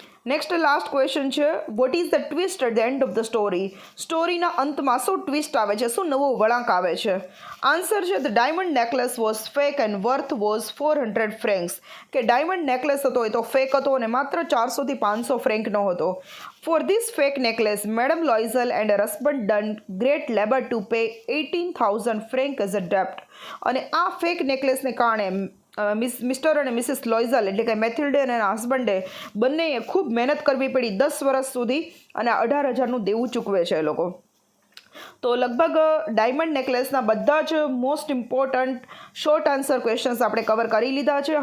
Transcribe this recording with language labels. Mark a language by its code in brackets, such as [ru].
[en] Next last question છે, what is the twist at the end of the story? [gu] સ્ટોરીના અંતમાં શું twist આવે છે, શું નવો વળાંક આવે છે? [en] Answer છે, the diamond necklace was fake and worth was 400 francs. [gu] કે ડાયમંડ નેકલેસ હતો એ તો ફેક હતો અને માત્ર 400 થી 500 ફ્રેન્કનો હતો. [en] For this fake necklace, Madam Loisel and her husband done great labor to pay 18,000 francs as a debt. [gu] અને આ ફેક નેકલેસને કારણે મિસ્ટર અને મિસિસ લોઇઝલ એટલે કે મેથિલ્ડે અને એના હસબન્ડે બંનેએ ખૂબ મહેનત કરવી પડી 10 વર્ષ સુધી, અને 18,000નું દેવું ચૂકવે છે એ લોકો. તો લગભગ ડાયમંડ નેકલેસના બધા જ most important short answer questions આપણે કવર કરી લીધા છે.